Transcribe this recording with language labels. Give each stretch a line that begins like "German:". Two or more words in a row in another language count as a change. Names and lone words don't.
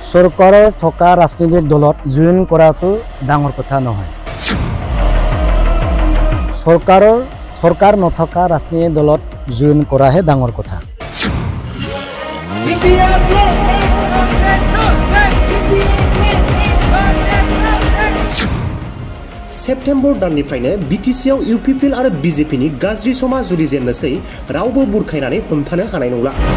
Assamese: চৰকাৰৰ থকা ৰাজনৈতিক দলত জইন কৰাটো ডাঙৰ কথা নহয়। চৰকাৰ নথকা ৰাজনৈতিক দলত জইন কৰাহে ডাঙৰ কথা।
Bodo: सेप्टेम्बर दाननिफ्रायनो बिटिसिआव इउपिपिएल आरो बिजेपिनि गाज्रि समा जुरिजेननोसै रावबो बुरखायनानै हमथानो हानाय नंला।